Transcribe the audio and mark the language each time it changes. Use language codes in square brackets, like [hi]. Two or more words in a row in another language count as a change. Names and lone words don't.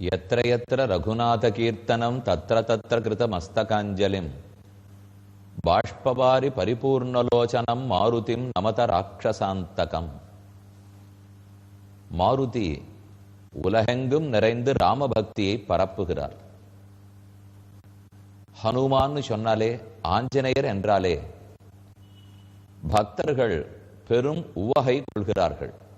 [sa] यत्र यत्र रघुनाथकीर्तनं तत्र तत्र कृतमस्तकाञ्जलिं बाष्पवारि परिपूर्णलोचनं मारुतिं नमत ராட்சசாந்தகம். [ta] மாருதி உலகெங்கும் நிறைந்து ராமபக்தியை பரப்புகிறார். ஹனுமான் சொன்னாலே, ஆஞ்சநேயர் என்றாலே பக்தர்கள் பெரும் உவகை கொள்கிறார்கள்.